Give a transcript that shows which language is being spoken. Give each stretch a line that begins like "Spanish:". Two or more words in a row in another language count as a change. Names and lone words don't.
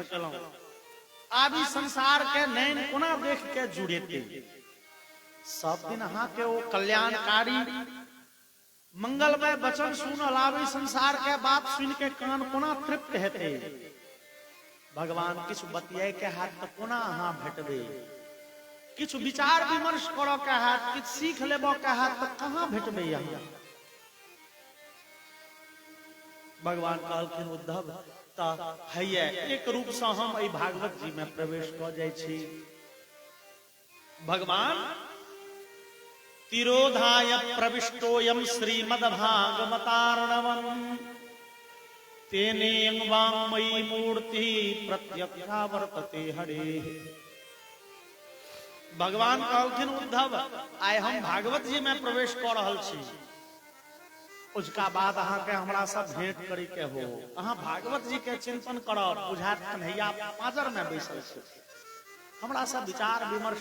Maithili: केलहुं आब ई संसार के नैन कोना देख के जुड़ेते सब दिन अहाँ के वो कल्याणकारी मंगलमय वचन सुनल आबे संसार के बात सुन के कान कोना तृप्त हेते भगवान किछु बतियाए के हाथ त कोना अहाँ भेटबे किछु विचार विमर्श करो के हाथ किछु सीख लेबो के हाथ त कहां भेटबे यहाँ भगवान कहलखिन उद्धव त हैया एक रूप से हम एहि भागवत जी में प्रवेश क जाय छी
Sanskrit: भगवान तिरोधाय प्रविष्टोयम श्रीमद्भागवतार्णवम् तेने वाङ्मयी मूर्ति प्रत्यक्षा वर्तते हरे
Maithili: भगवान कहलखिन उद्धव आइ हम भागवत जी में प्रवेश कर रहल छी उसका बाद अहाँ के हमरा सब भेंट करे के हो अहाँ भागवत जी के चिंतन करब बुझात कन्हैया पाजर में बैसल छी हमरा सब विचार विमर्श